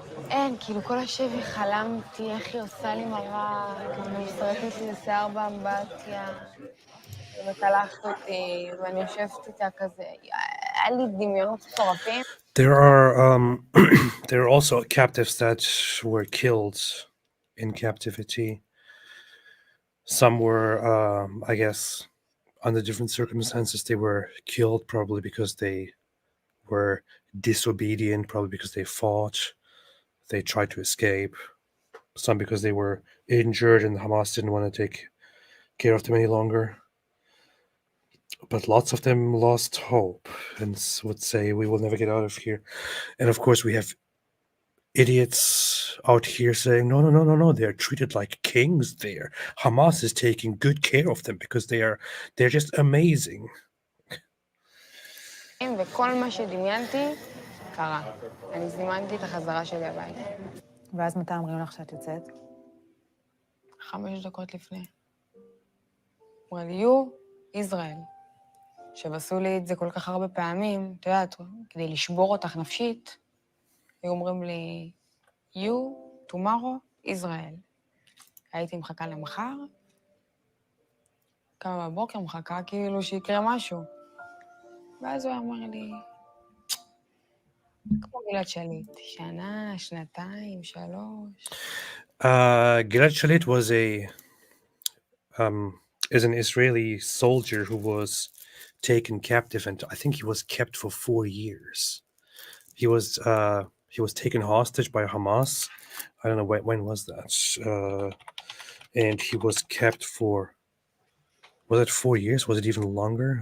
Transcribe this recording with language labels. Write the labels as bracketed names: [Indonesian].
[Hebrew] אין, כאילו כל השבי חלמתי איך היא עושה לי מראה, כאילו מסתרקת לי לשיער באמבטיה, ומקלחת אותי, ואני יושבת איתה כזה, היה לי דמיונות מטורפים. [English] There are there are also captives that were killed in captivity. Some were, I guess, under different circumstances, they were killed probably because they were disobedient, probably because they fought, they tried to escape. Some because they were injured and Hamas didn't want to take care of them any longer. But lots of them lost hope and would say, we will never get out of here. And of course, we have idiots out here saying, no, they're treated like kings there. Hamas is taking good care of them because they're just amazing. [Hebrew] וכל מה שדמיינתי קרה. אני זימנתי את החזרה שלי הביתה. ואז מתי אומרים לך שאת יוצאת? 5 דקות לפני. אמרה לי, יו, ישראל. עכשיו עשו לי את זה כל כך הרבה פעמים, את יודעת, כדי לשבור אותך נפשית, היו אומרים לי, [English] you, tomorrow, [Hebrew] ישראל. הייתי מחכה למחר, קמה בבוקר, מחכה כאילו שיקרה משהו. ואז הוא אמר לי, כמו גלעד שליט, שנה, שנתיים, 3. [English] Gilad Shalit was is an Israeli soldier who was taken captive, and I think he was kept for 4 years. He was taken hostage by Hamas. I don't know when was that, and he was kept for, was it 4 years? Was it even longer?